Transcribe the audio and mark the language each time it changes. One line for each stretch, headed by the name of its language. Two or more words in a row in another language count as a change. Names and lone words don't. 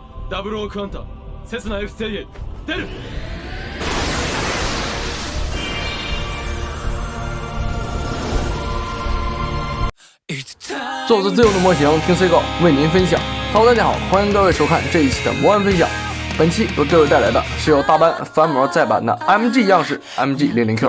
Japanese: ダブルオークハンターセスナ F38出る。
Chinese: 做着自由的模型，听 C 狗为您分享。Hello， 大家好，欢迎各位收看这一期的魔玩分享。本期为各位带来的是由大班翻模再版的 MG 样式 MG00Q。